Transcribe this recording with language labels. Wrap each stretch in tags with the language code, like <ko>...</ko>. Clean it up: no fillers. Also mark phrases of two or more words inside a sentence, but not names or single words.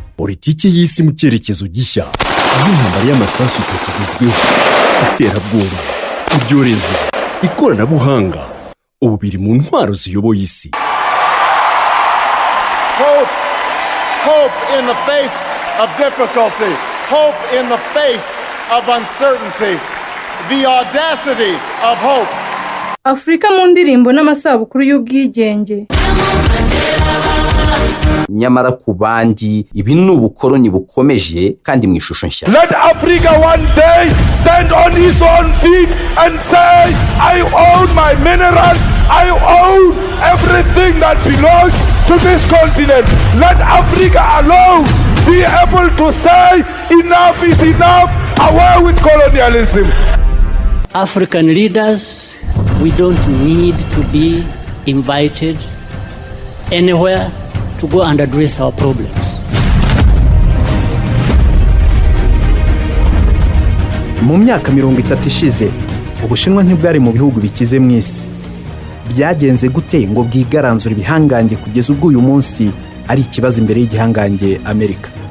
<rw>politiki y'isi mu cyerekezo gishya, aho intambara y'amasasu itakigezweho, iterabwoba, ibyorezo, ikoranabuhanga ubu biri mu ntwaro ziyoboye isi.</rw> <en>Hope in the face of difficulty, hope in the face of uncertainty, the audacity of hope.</en> <rw>Afrika mu ndirimbo n'amasabukuru y'ubwigenge. Nyamara ku bandi ibi ni ubukoloni bukomeje kandi mu ishusho nshya.</rw> <en>Let Africa one day stand on its own feet and say, I own my minerals, I own everything that belongs to this continent. Let Africa alone be able to say enough is enough, away with colonialism. African leaders, we don't need to be invited anywhere to go and address our problems.</en> <rw>Mu myaka 30 ishize, Ubushinwa ntibwari mu bihugu bikize mu isi. Byagenze gute ngo bwigaranzura ibihangange kugeza ubwo uyu munsi ari ikibazo imbere y'igihangange Amerika?</rw>